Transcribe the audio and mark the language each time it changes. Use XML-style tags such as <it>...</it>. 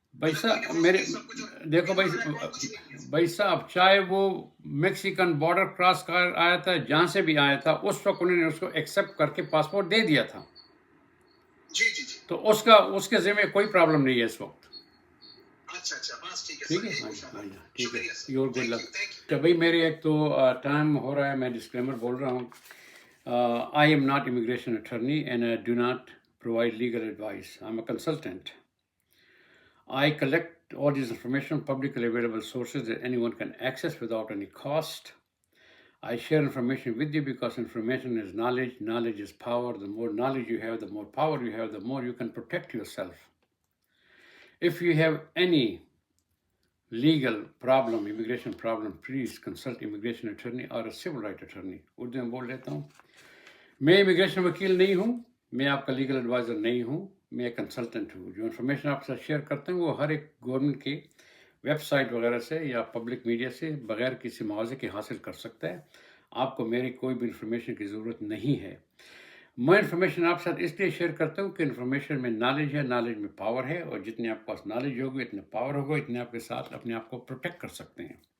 <ur>بھائی صاحب دیکھو بھائی صاحب، چاہے وہ میکسیکن بارڈر کراس کر آیا تھا، جہاں سے بھی آیا تھا، اس وقت انہوں نے اس کو ایکسیپٹ کر کے پاسپورٹ دے دیا تھا. جی تو اس کے ذمہ کوئی پرابلم نہیں ہے اس وقت. اچھا بس ٹھیک ہے. ٹھیک ہے.</ur> <en>Your good luck.</en> <ur>تو بھائی میرے ایک تو ٹائم ہو رہا ہے، میں ڈسکلیمر بول رہا ہوں.</ur> <en>I am not immigration attorney and I do not provide legal advice. I'm a consultant. I collect all this information from publicly available sources that anyone can access without any cost. I share information with you because information is knowledge. Knowledge is power. The more knowledge you have, the more power you have, the more you can protect yourself. If you have any legal problem, immigration problem, please consult immigration attorney or a civil right attorney.</en> <ur>Urdu میں بول لیتا ہوں. میں immigration وکیل نہیں ہوں، میں آپ کا لیگل ایڈوائزر نہیں ہوں، میں کنسلٹنٹ ہوں. جو انفارمیشن آپ کے ساتھ شیئر کرتے ہیں وہ ہر ایک گورنمنٹ کی ویب سائٹ وغیرہ سے یا پبلک میڈیا سے بغیر کسی معاوضے کے حاصل کر سکتا ہے. آپ کو میری کوئی بھی انفارمیشن کی ضرورت نہیں ہے. میں انفارمیشن آپ کے ساتھ اس لیے شیئر کرتا ہوں کہ انفارمیشن میں نالج ہے، نالج میں پاور ہے، اور جتنے آپ کے پاس نالج ہوگی اتنا پاور ہوگا، اتنے آپ کے ساتھ اپنے آپ کو پروٹیکٹ کر سکتے ہیں.</ur>